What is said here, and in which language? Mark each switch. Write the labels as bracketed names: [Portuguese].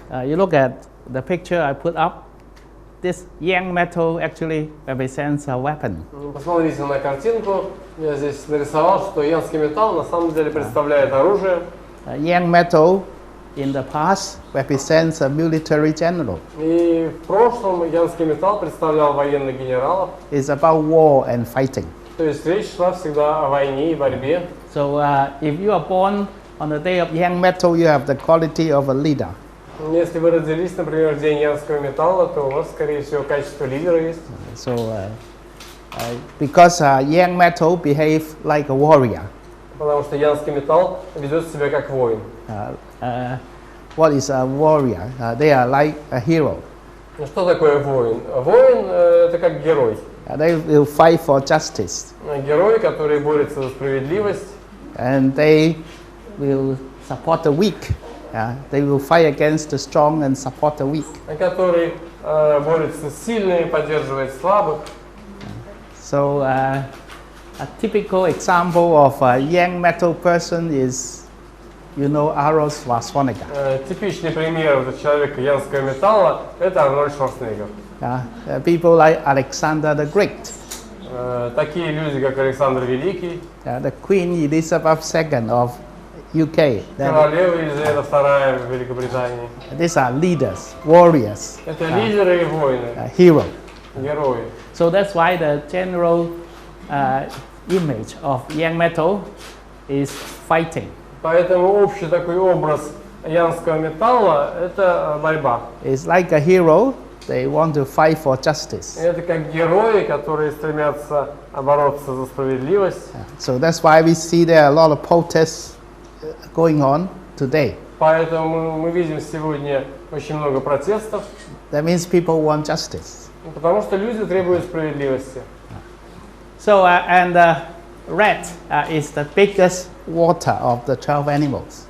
[English] You look at the picture I put up. This yang metal actually represents a weapon. [Russian] Посмотрите на картинку. Я здесь нарисовал, что янский металл на самом деле представляет оружие. [English] Yang metal in the past represents a military general. [Russian] И в прошлом янский металл представлял военных генералов. [English] It's about war and fighting. [Russian] То есть речь шла всегда о войне и борьбе. [English] So if you are born on the day of yang metal, you have the quality of a leader. [Russian] Если вы родились, например, в день янского металла, то у вас, скорее всего, качество лидера есть. [English] So because yang metal behave like a warrior. [Russian] Потому что янский металл ведет себя как воин. [English] What is a warrior? They are like a hero. [Russian] Ну что такое воин? Воин это как герой. [English] They will fight for justice. [Russian] Герой, который борется за справедливость. [English] And they will support the weak. They will fight against the strong and support the weak. [Russian] Который борется с сильными, поддерживает слабых. [English] So a typical example of a yang metal person is, you know, Arnold Schwarzenegger. [Russian] Типичный пример вот человека янского металла это Арнольд Шварценеггер. [English] People like Alexander the Great. [Russian] Такие люди, как Александр Великий. [English] The Queen Elizabeth II of UK. [Russian] Королева Елизавета II в Великобритании. [English] These are leaders, warriors. [Russian] Это лидеры и воины. [English] Hero. [Russian] Герои. [English] So that's why the general image of yang metal is fighting. [Russian] Поэтому общий такой образ янского металла это борьба. [English] It's like a hero. They want to fight for justice. [Russian] Это как герои, которые стремятся бороться за справедливость. [English] So that's why we see there are a lot of protests going on today. [Russian] Поэтому мы видим сегодня очень много протестов. [English] That means people want justice. [Russian] Потому что люди требуют справедливости. [English] So and rat is the biggest water of the 12 animals.